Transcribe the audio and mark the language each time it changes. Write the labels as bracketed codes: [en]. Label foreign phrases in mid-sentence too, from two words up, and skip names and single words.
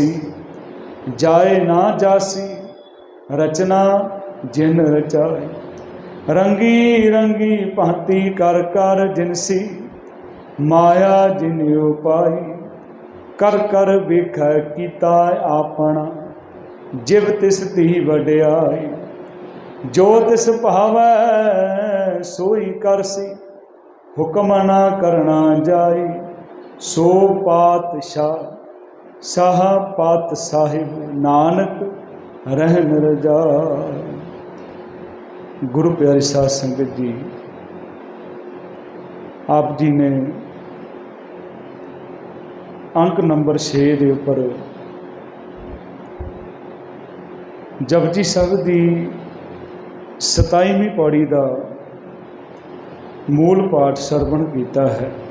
[pa] ਜਾਇ ਨ ਜਾਸੀ, ਰਚਨਾ ਜਿਨਿ ਰਚਾਈ। ਰੰਗੀ ਰੰਗੀ ਭਾਤੀ ਕਰਿ ਕਰਿ ਜਿਨਸੀ, ਮਾਇਆ ਜਿਨਿ ਉਪਾਈ। ਕਰਿ ਕਰਿ ਵੇਖੈ ਕੀਤਾ ਆਪਣਾ, ਜਿਵ ਤਿਸ ਦੀ ਵਡਿਆਈ। ਜੋ ਤਿਸੁ ਭਾਵੈ ਸੋਈ ਕਰਸੀ, ਹੁਕਮੁ ਨ ਕਰਣਾ ਜਾਈ। ਸੋ ਪਾਤਿਸਾਹੁ ਸਾਹਾ ਪਾਤਿਸਾਹਿਬੁ, ਨਾਨਕ ਰਹਣੁ ਰਜਾਈ। [hi] गुरु प्यारी साध संगत जी, आप जी ने अंक नंबर 6 के उपर जपजी साहिब की 27वीं पौड़ी का मूल पाठ सरवण किया है।